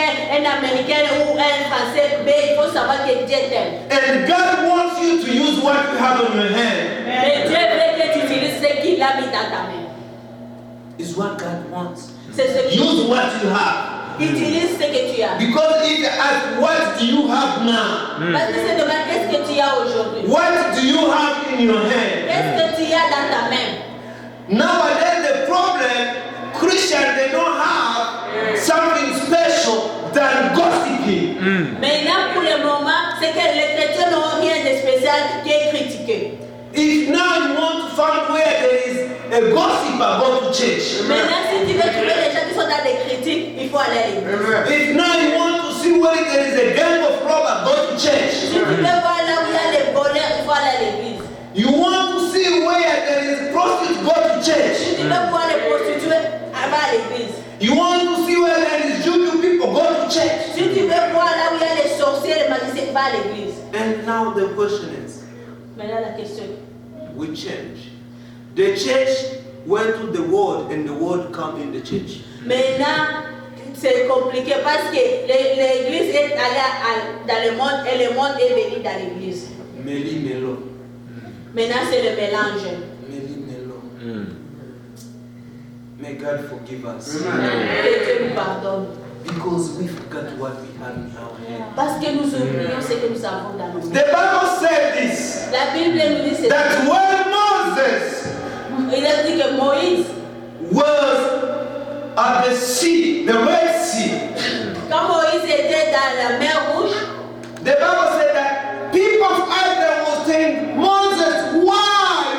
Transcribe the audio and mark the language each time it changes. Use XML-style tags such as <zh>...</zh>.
<fr>Un Américain ou un Français, mais il faut savoir que Dieu t'aime.</fr> <en>And God wants you to use what you have on your hand.</en> <fr>Mais Dieu veut que tu utilises ce qu'il a mis dans ta main.</fr> <en>It's what God wants.</en> <fr>C'est ce qu'il</fr> <en>Use what you have.</en> <fr>utilise ce que tu as.</fr> <en>Because if you ask, what do you have now?</en> <fr>Parce que c'est demain, qu'est-ce que tu as aujourd'hui?</fr> <en>What do you have in your hand?</en> <fr>Qu'est-ce que tu as dans ta main?</fr> <en>Nowadays, the problem, Christians, they don't have something special than gossiping.</en> <fr>Maintenant, pour le moment, c'est que les chrétiens n'ont rien de spécial qui est critiqué.</fr> <en>If now you want to find where there is a gossiper, go to church.</en> <fr>Maintenant, si tu veux trouver les gens qui sont dans des critiques, il faut aller à l'église.</fr> <en>If now you want to see where there is a gang of robbers, go to church.</en> <fr>Si tu veux voir là où il y a les voleurs, il faut aller à l'église.</fr> <en>You want to see where there is prostitutes, go to</en> <fr>Si</fr> <en>church.</en> <fr>tu veux voir les prostituées, va à l'église.</fr> <en>You want to see where there is juju people, go to church.</en> <fr>Si tu veux voir là où il y a les sorciers, les magiciens, va à l'église.</fr> <en>And now the question is,</en> <fr>Maintenant, la question.</fr> <en>we change. The church went to the world and the world come in the church.</en> <fr>Maintenant, c'est compliqué parce que l'église est allée dans le monde et le monde est venu dans l'église. Meli Melo. Maintenant, c'est le mélange. Meli Melo.</fr> <en>May God forgive us.</en> <fr>Que Dieu nous pardonne.</fr> <en>Because we forgot what we had in our hand.</en> <fr>Parce que nous oublions ce que nous avons dans nos mains.</fr> <en>The Bible said this,</en> <fr>La Bible nous dit ceci.</fr> <en>that when Moses</en> <fr>Il a dit que Moïse,</fr> <en>was at the sea, the Red Sea,</en> <fr>quand Moïse était dans la mer Rouge,</fr> <en>the Bible said that people of Israel were saying, Moses, why?</en>